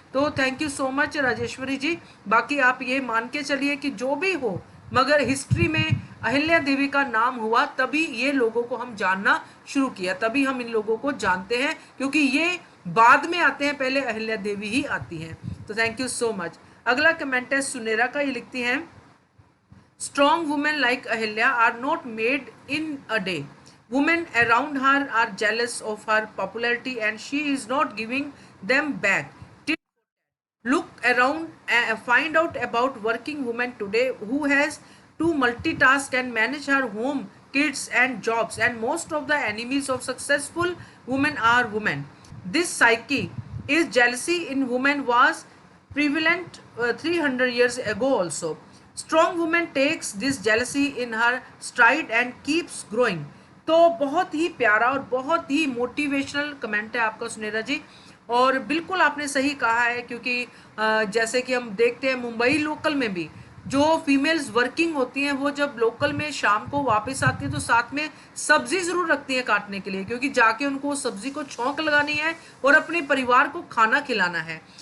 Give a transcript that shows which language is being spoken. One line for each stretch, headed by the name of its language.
Hindi: तो
English: thank you so much
Hindi: Rajeshwari जी। बाकी आप ये मान के चलिए कि जो भी हो, मगर हिस्ट्री में अहिल्या देवी का नाम हुआ तभी ये लोगों को हम जानना शुरू किया, तभी हम इन लोगों को जानते हैं, क्योंकि ये बाद में आते हैं, पहले अहिल्या देवी ही आती हैं।
English: तो thank you so much.
Hindi: अगला कमेंट है सुनेरा का। ये लिखती हैं,
English: strong women like Ahilya are not made in a day. Women around her are jealous of her popularity and she is not giving them back. Look around and find out about working women today who has to multitask and manage her home, kids and jobs, and most of the enemies of successful women are women. This psyche is jealousy in women was prevalent 300 years ago also. Strong woman takes this jealousy in her stride and keeps growing.
Hindi: तो बहुत ही प्यारा और बहुत ही motivational comment है आपका सुनेरा जी, और बिल्कुल आपने सही कहा है, क्योंकि जैसे कि हम देखते हैं मुंबई लोकल में भी जो फीमेल्स वर्किंग होती हैं वो जब लोकल में शाम को वापस आती है तो साथ में सब्जी जरूर रखती है काटने के लिए, क्योंकि जाके उनको उस सब्जी को छौंक लगानी है और अपने परिवार को खाना खिलाना है।